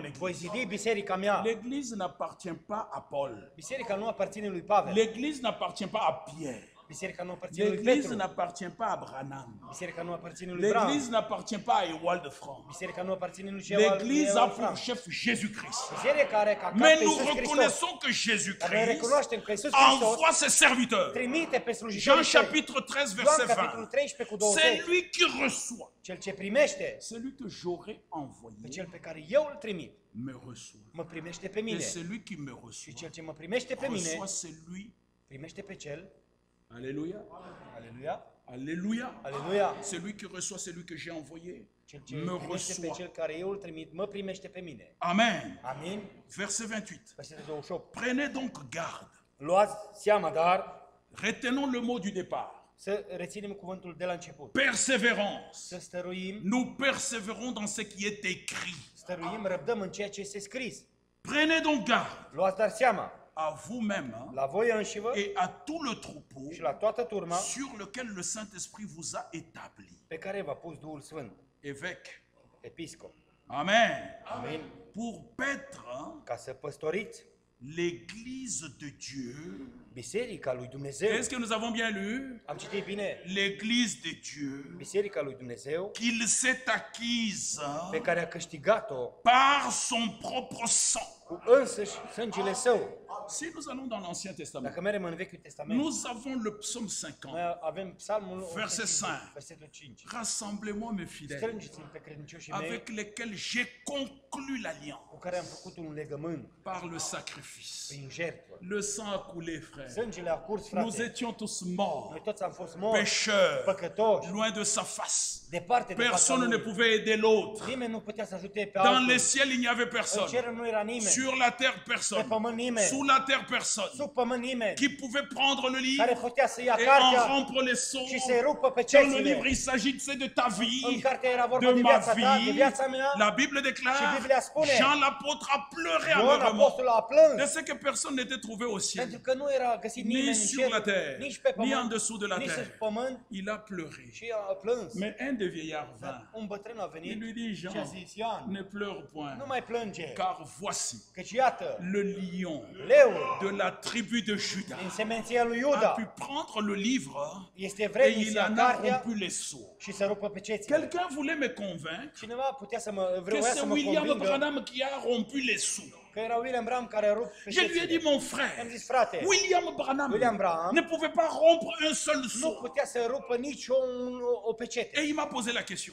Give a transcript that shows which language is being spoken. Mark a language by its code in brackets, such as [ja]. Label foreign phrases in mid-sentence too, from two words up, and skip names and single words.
[ro] voi [fr] église. [ro] zidi biserica mea. [fr] L'église n'appartient pas à Paul. [ro] Biserica nu aparține lui Pavel. [fr] L'église n'appartient pas à Pierre. [ro] Biserica nu aparține lui [fr] L'église [ro] Petru. [fr] n'appartient pas à Branham. [ro] Biserica nu aparține lui Bram. [fr] L'église n'appartient pas à Ewald de France. [ro] Biserica nu aparține lui [fr] L'église a [ro] Ewald [fr] pour [ro] Frank. [fr] chef Jésus-Christ. [ro] Biserica are ca cap [fr] Mais [ro] pe [fr] nous [ro] Iisus Hristos. [fr] reconnaissons que [ro] Dar noi [fr] Jésus-Christ [ro] recunoaștem că Iisus Hristos [fr] envoie ses serviteurs. [ro] trimite pe [fr] Jean [ro] slujitorii săi. [fr] chapitre 13, [ro] Ioan [fr] verset [ro] capitolul [fr] 20. [ro] 13 cu [fr] C'est [ro] 20. [fr] lui qui reçoit. [ro] Cel ce primește, [fr] Celui que j'aurai [ro] pe [fr] envoyé [ro] cel pe care eu îl trimit, [fr] me reçoit. [ro] mă primește pe [fr] Et [ro] mine. [fr] celui qui me [ro] Și [fr] reçoit [ro] cel ce mă primește pe mine, [fr] reçoit celui. [ro] primește pe cel, [fr] Alléluia. [ro] aleluia, [fr] Alléluia. [ro] aleluia, [fr] Celui qui reçoit celui que j'ai envoyé [ro] cel ce [fr] me [ro] primește pe [fr] reçoit. [ro] cel care eu îl trimit, mă primește pe mine. [fr] Amen. [ro] Amin? [fr] Verset 28. [ro] Versetul 28. [fr] Prenez donc garde. [ro] Luați seama, dar [fr] Retenons le mot du départ. [ro] să reținem cuvântul de la început. [fr] Persévérance. [ro] Să stăruim, [fr] Nous persévérons dans ce qui est écrit. [ro] stăruim, răbdăm în ceea ce este scris. [fr] Prenez donc garde [ro] Luați dar seama, [fr] à vous-même hein, [ro] la voi înșivă [fr] et à tout le troupeau [ro] și la toată turma [fr] sur lequel le Saint-Esprit vous a établi. [ro] pe care v-a pus Duhul Sfânt, [fr] Évêque. [ro] episcop. [fr] Amen. [ro] Amin? [fr] Pour paître hein, [ro] Ca să păstoriți [fr] l'église de Dieu. [ro] Biserica lui Dumnezeu. [fr] Est-ce que nous avons bien lu? [ro] Am citit bine. [fr] L'église de Dieu [ro] Biserica lui Dumnezeu, [fr] qu'il s'est acquise hein, [ro] pe care a câștigat-o [fr] par son propre sang. [ro] cu însăși sângele său. [fr] Si nous allons dans l'Ancien Testament, [ro] Dacă mergem în Vechiul Testament, [fr] nous avons le psaume 50. [ro] noi avem Psalmul [fr] Verset [ro] 150, [fr] 5. [ro] versetul 5. [fr] Rassemblez-moi mes fidèles, [ro] Strângeți-mi pe credincioșii mei [fr] avec lesquels j'ai conclu l'alliance [ro] cu care am făcut un legământ [fr] par le sacrifice. [ro] prin jertfă. [fr] Le sang a coulé, frère. [ro] Sângele a curs, [fr] Nous [ro] frate. [fr] étions tous morts, [ro] Noi toți am fost morți, [fr] pécheurs, [ro] păcătoși, [fr] loin de sa face. [ro] departe de fața [fr] Personne ne [ro] lui. [fr] pouvait aider l'autre. [ro] Nimeni nu putea să ajute pe [fr] Dans [ro] altul. [fr] les ciels, il n'y avait [ro] În [fr] personne. [ro] cer nu era nimeni. [fr] Sur la terre, [ro] Pe [fr] personne. [ro] pământ nimeni. [fr] Sous la terre, personne. [ro] Sub pământ nimeni. [fr] Qui pouvait prendre le [ro] Care [fr] livre [ro] putea să ia [fr] et en [ro] cartea [fr] rompre les sceaux. [ro] și să-i rupă pe [fr] Dans le livre, [ro] cețile. [fr] il s'agissait de ta [ro] În [fr] vie, [ro] cartea era vorba [fr] de [ro] de [fr] ma [ro] viața ta, de [fr] vie. [ro] viața mea. [fr] La Bible [ro] Și [fr] déclare, [ro] Biblia spune, [fr] Jean l'apôtre a pleuré [ro] Ioan [fr] amèrement. [ro] apostolul a plâns, [fr] De ce que personne n'était trouvé au ciel, [ro] pentru că nu era găsit [fr] ni [ro] nimeni în [fr] sur la [ro] cer, [fr] terre, [ro] nici pe [fr] ni en [ro] pământ, [fr] dessous de la [ro] nici sub [fr] terre. [ro] pământ, [fr] Il a pleuré. [ro] și a plâns. [fr] Mais un des vieillards vint. [ro] Un bătrân a [fr] Il [ro] venit [fr] lui dit, [ro] și a [fr] Jean, [ro] zis, Ioan, [fr] ne pleure point, [ro] nu mai plânge, [fr] car voici [ro] căci iată, [fr] le lion [ro] leul [fr] de la tribu de Juda [ro] din semenția lui [fr] a [ro] Iuda [fr] pu prendre le livre [ro] este [fr] et [ro] vrednic să [fr] il [ro] ia [fr] en a [ro] cartea [fr] rompu les sceaux. [ro] și să rupă pe cețile. [fr] Quelqu'un voulait me convaincre [ro] Cineva putea să [fr] que [ro] vrea [fr] c'est [ro] să mă [fr] William [ro] convingă [fr] Branham qui a rompu les sceaux. [ro] că era William Branham care a rupt pe [fr] Je lui ai dit, [ro] cețile. [fr] mon [ro] Am [fr] frère, [ro] zis, frate, [fr] William Branham [ro] William Branham [fr] ne pouvait pas rompre un seul [ro] nu [fr] sceau. [ro] putea să rupă nici o pecete. [fr] Et il m'a posé la question.